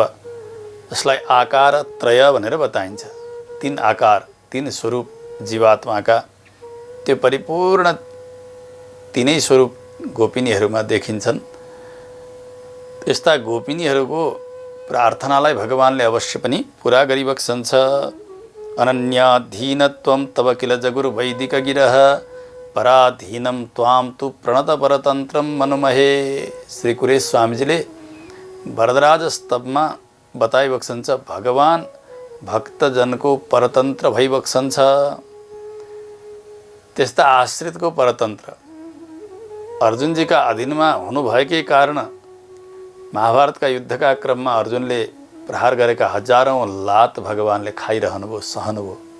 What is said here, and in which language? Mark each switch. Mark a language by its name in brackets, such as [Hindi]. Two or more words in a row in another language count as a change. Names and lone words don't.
[Nepali] यसलाई आकार त्रय भनेर बताइन्छ। तीन आकार, तीन स्वरूप जीवात्माका, त्यो परिपूर्ण तीनै स्वरूप गोपिनीहरूमा देखिन्छन्। त्यस्ता गोपिनीहरूको प्रार्थनालाई भगवानले अवश्य पनि पुरा गरिबक्सन्छ। [Sanskrit] अनन्याधीनत्वं तव किल जगुरु वैदिक गिरः पराधीनं त्वां तु प्रणत परतन्त्रं मनुमहे। [Nepali] श्री कुरेश स्वामीजीले वरदराज स्तवमा बताइबक्सन्छ भगवान भक्तजनको परतन्त्र भइबक्सन्छ। त्यस्ता आश्रितको परतन्त्र अर्जुनजीका अधीनमा हुनुभएकै कारण महाभारतका युद्धका क्रममा अर्जुनले प्रहार गरेका हजारौं लात भगवानले खाइरहनुभयो, सहनुभयो।